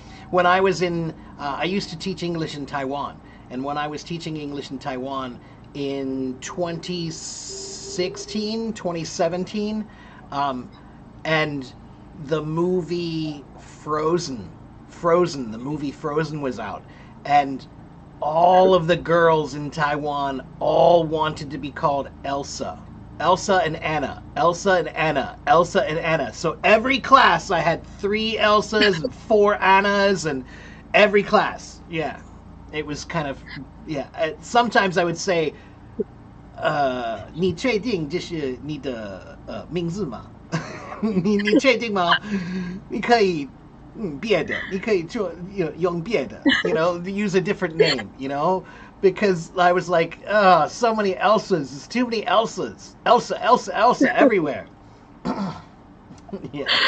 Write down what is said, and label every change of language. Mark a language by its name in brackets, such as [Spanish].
[English] When I was I used to teach English in Taiwan, and when I was teaching English in Taiwan in 2016, 2017, and the movie Frozen, the movie Frozen was out, and all of the girls in Taiwan all wanted to be called Elsa. Elsa and Anna, Elsa and Anna, Elsa and Anna. So every class I had 3 Elsas and 4 Annas, and every class. Yeah. It was kind of, yeah. [Chinese] Sometimes I would say, 你确定这是你的名字吗？你确定吗？你可以别的，你可以做用别的, [English] use a different name, because I was like, so many Elsas, there's too many Elsas, Elsa everywhere. Yeah.